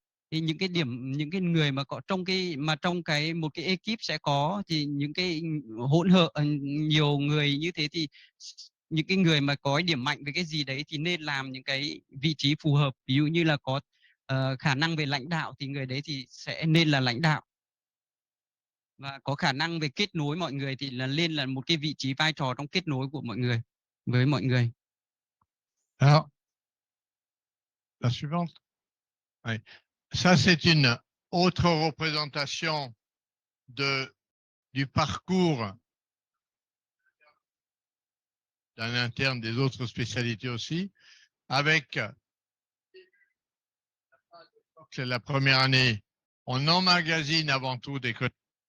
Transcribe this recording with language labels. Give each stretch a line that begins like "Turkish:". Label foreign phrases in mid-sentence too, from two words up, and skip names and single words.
Vietnamese: Thì những cái người mà có trong một cái ekip sẽ có thì những cái hỗn hợp nhiều người như thế, thì những cái người mà có điểm mạnh về cái gì đấy thì nên làm những cái vị trí phù hợp. Ví dụ như là có khả năng về lãnh đạo thì người đấy thì sẽ nên là lãnh đạo, và có khả năng về kết nối mọi người thì là lên là một cái vị trí vai trò trong kết nối của mọi người với mọi người.
French: Alors, la suivante. Oui. Ça, c'est une autre représentation du parcours d'un interne des autres spécialités aussi, avec la première année, on emmagasine avant tout des connaissances.